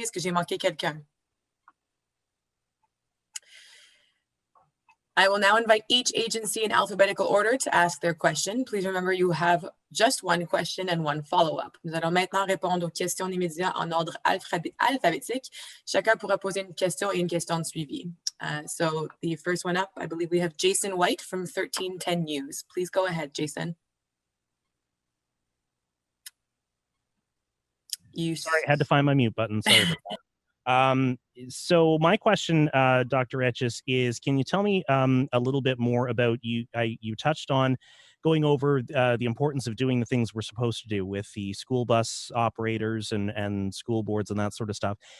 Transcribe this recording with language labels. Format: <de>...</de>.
<fr>Est-ce que j'ai manqué quelqu'un?</fr> <en>I will now invite each agency in alphabetical order to ask their question. Please remember you have just one question and one follow-up.</en> <fr>Nous allons maintenant répondre aux questions des médias en ordre alphabétique. Chacun pourra poser une question et une question de suivi.</fr> <en>So the first one up, I believe we have Jason White from 1310 News. Please go ahead, Jason. Sorry, I had to find my mute button. Sorry about that. So my question, Dr. Etches, is can you tell me a little bit more about you touched on going over the importance of doing the things we're supposed to do with the school bus operators and school boards and that sort of stuff.</en>